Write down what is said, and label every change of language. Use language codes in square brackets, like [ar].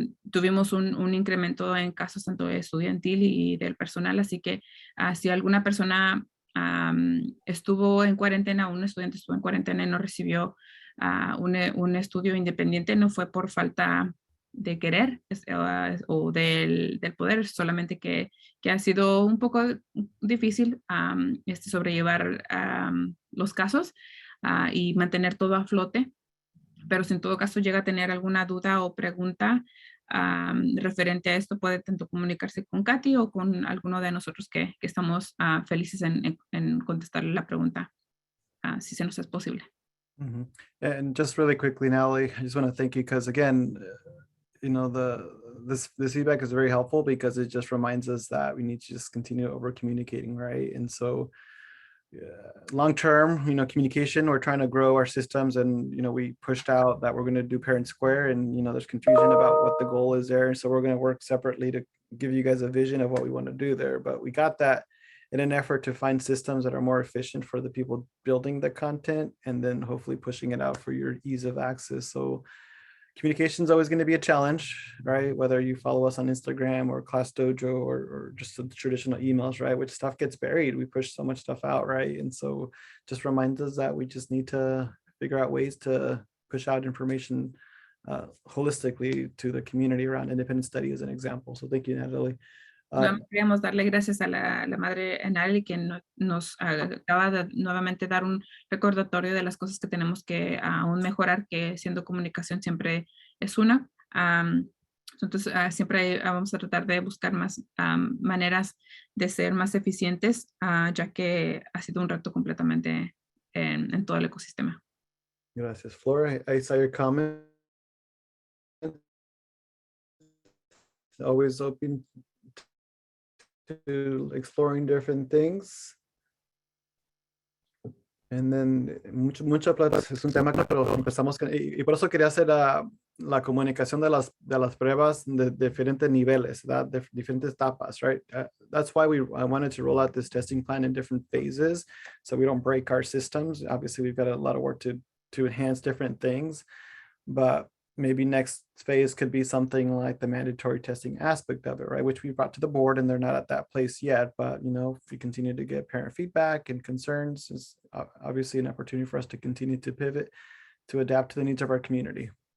[es] tuvimos un incremento en casos tanto estudiantil y del personal, así que si alguna persona estuvo en cuarentena, un estudiante estuvo en cuarentena y no recibió un estudio independiente, no fue por falta de querer o del poder, solamente que ha sido un poco difícil sobrellevar los casos y mantener todo a flote. Pero si en todo caso llega a tener alguna duda o pregunta referente a esto, puede tanto comunicarse con Katy o con alguno de nosotros que estamos felices en contestarle la pregunta, si se nos es posible. Mhm. [en] And just really quickly, Natalie, I just want to thank you because again, you know, this feedback is very helpful because it just reminds us that we need to just continue over communicating, right? And so long term, you know, communication, we're trying to grow our systems, and you know, we pushed out that we're going to do Parent Square, and you know, there's confusion about what the goal is there, and so we're going to work separately to give you guys a vision of what we want to do there. But we got that in an effort to find systems that are more efficient for the people building the content, and then hopefully pushing it out for your ease of access. So communication is always going to be a challenge, right? Whether you follow us on Instagram or Class Dojo or just the traditional emails, right? Which stuff gets buried. We push so much stuff out, right? And so just reminds us that we just need to figure out ways to push out information holistically to the community around independent study as an example. So thank you, Natalie. [es] Queríamos darle gracias a la madre Natalie, que nos acaba de nuevamente dar un recordatorio de las cosas que tenemos que aún mejorar, que siendo comunicación siempre es una. Entonces, siempre vamos a tratar de buscar más maneras de ser más eficientes, ya que ha sido un reto completamente en todo el ecosistema. Gracias, [en] Flora. I saw your comment. Always open to exploring different things. [es] And then mucha plata es un tema, pero empezamos y por eso quería hacer la comunicación de las pruebas de diferentes niveles, de diferentes etapas, right? [en] That's why I wanted to roll out this testing plan in different phases, so we don't break our systems. Obviously, we've got a lot of work to enhance different things, but maybe next phase could be something like the mandatory testing aspect of it, right? Which we brought to the board, and they're not at that place yet. But you know, if we continue to get parent feedback and concerns, is obviously an opportunity for us to continue to pivot to adapt to the needs of our community.